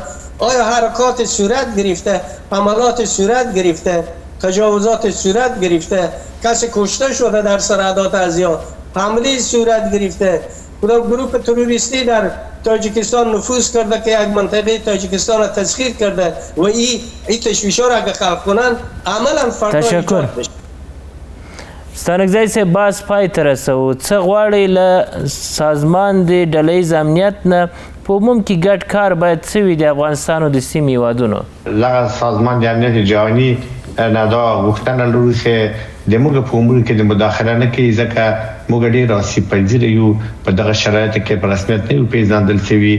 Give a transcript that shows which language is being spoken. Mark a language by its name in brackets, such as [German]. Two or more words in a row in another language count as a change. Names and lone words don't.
[Persian] آیا حرکات صورت گرفته، حملات صورت گرفته، تجاوزات صورت گرفته، کسی کشته شده در سرحدات ازیا، حمله صورت گرفته، کدام گروه تروریستی در تاجیکستان نفوذ کرده که یک منطقه تاجیکستان را تسخیر کرده و این تشویش ها را اگه خلق کنن عملا فردا ایجاد بشه. [Pashto] ستانکزی صاحب باز پای ته رسوو، څه غواړئ له سازمان د ډلهییز امنیت نه؟ په عموم کې ګډ کار باید څه وي د افغانستان او د سیمې هیوادونو؟ دغه سازمان د امنیت جهاني نه دا غوښتنه لرو چې د موږ په امور کې د مداخله نه کوي، ځکه موږ ډېر آسیب یو په دغه شرایطو کې په رسمیت نه یو پیژندل شوي.